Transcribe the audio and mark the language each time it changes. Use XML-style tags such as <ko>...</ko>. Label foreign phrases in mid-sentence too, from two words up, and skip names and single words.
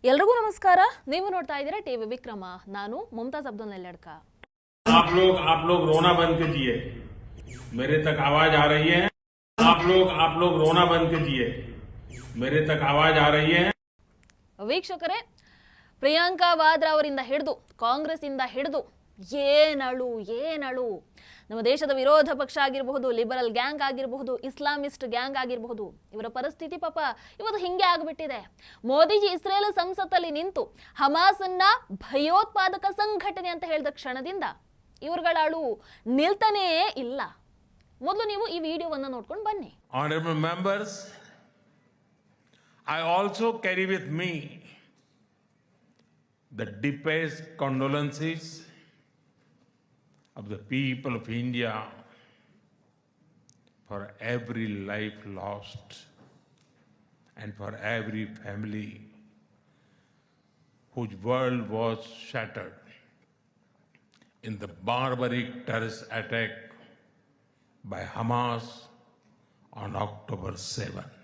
<kn>ಎಲ್ರಿಗೂ ನಮಸ್ಕಾರ. ನೀವು ನೋಡ್ತಾ ಇದ್ದೀರಾ ಟಿವಿ ವಿಕ್ರಮ. ನಾನು ಮುಮ್ತಾಜ್ ಅಬ್ದುಲ್ ನೆಲ್ಲಡ್ಕ.</kn> <hi>आप लोग रोना बंद कीजिए. मेरे तक आवाज आ रही है. आप लोग रोना बंद कीजिए. मेरे तक आवाज आ रही है.</hi> <kn>ವೀಕ್ಷಕರೇ, ಪ್ರಿಯಾಂಕಾ ವಾದ್ರಾ ಅವರಿಂದ ಹಿಡಿದು ಕಾಂಗ್ರೆಸ್ ಇಂದ ಹಿಡಿದು ಏನಳು ನಮ್ಮ ದೇಶದ ವಿರೋಧ ಪಕ್ಷ ಆಗಿರಬಹುದು,</kn> <en>liberal gang</en> <kn>ಆಗಿರಬಹುದು,</kn> <en>Islamist gang</en> <kn>ಆಗಿರಬಹುದು, ಇವರ ಪರಿಸ್ಥಿತಿ ಪಾಪ ಇವತ್ತು ಹಿಂಗೆ ಆಗಿಬಿಟ್ಟಿದೆ. ಮೋದಿಜಿ ಇಸ್ರೇಲ್ ಸಂಸತ್ತಲ್ಲಿ ನಿಂತು ಹಮಾಸನ್ನ ಭಯೋತ್ಪಾದಕ ಸಂಘಟನೆ ಅಂತ ಹೇಳಿದ ಕ್ಷಣದಿಂದ ಇವರುಗಳ ಅಳು ನಿಲ್ತಾನೇ ಇಲ್ಲ. ಮೊದಲು ನೀವು ಈ ವಿಡಿಯೋವನ್ನ ನೋಡ್ಕೊಂಡು ಬನ್ನಿ.</kn> <en>Honorable members, I also carry with me the deepest condolences of the people of India for every life lost and for every family whose world was shattered in the barbaric terrorist attack by Hamas on October 7.</en>